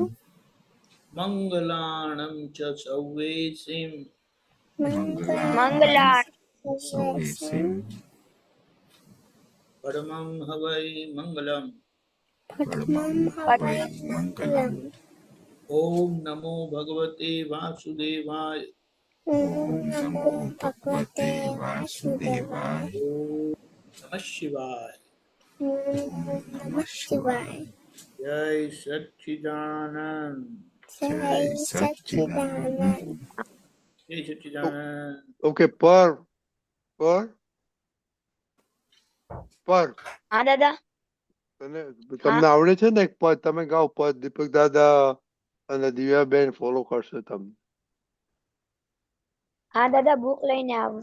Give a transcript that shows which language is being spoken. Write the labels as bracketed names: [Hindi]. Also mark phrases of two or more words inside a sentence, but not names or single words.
[Prakrit languages] મંગલાણમ ચ સૌવેસિમ. મંગલા સૌવેસિમ પરમં હવૈ મંગલમ. पढमं हवइ मंगलं. [Sanskrit] ઓમ નમો ભગવતે વાસુદેવાય. ॐ नमो भगवते वासुदेवाय. ઓમ નમઃ શિવાય. ॐ नमः शिवाय. [Gujarati] જય સચ્ચિદાનંદ. જય સચ્ચિદાનંદ. જય સચ્ચિદાનંદ. Okay, પર. હા દાદા. તમને આવડે છે ને એક પદ? તમે ગાઓ પદ. દીપક દાદા અને દિવ્યાબેન ફોલો કરશે તમને. હા દાદા, બુક લઈને આવું.